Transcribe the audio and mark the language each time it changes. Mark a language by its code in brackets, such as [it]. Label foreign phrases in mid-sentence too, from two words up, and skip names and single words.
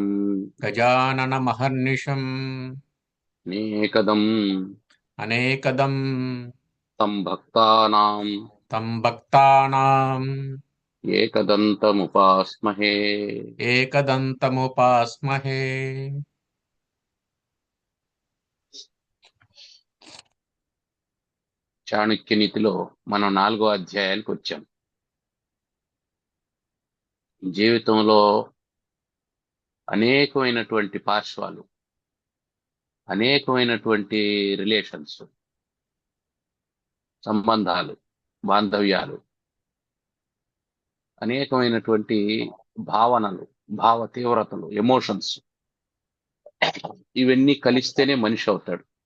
[sa] गजाननमहर्निशम् नेकदं अनेकदं तं भक्तानां तं भक्तानाम् एकदन्तमुपास्महे। एकदन्तमुपास्महे। [te] చాణక్యనీతిలో మనం 4వ అధ్యాయానికి వచ్చాం. జీవితంలో అనేకమైనటువంటి పార్శ్వాలు, అనేకమైనటువంటి రిలేషన్స్, సంబంధాలు, బాంధవ్యాలు, అనేకమైనటువంటి భావనలు, భావ తీవ్రతలు, ఎమోషన్స్, ఇవన్నీ కలిస్తేనే మనిషి అవుతాడు.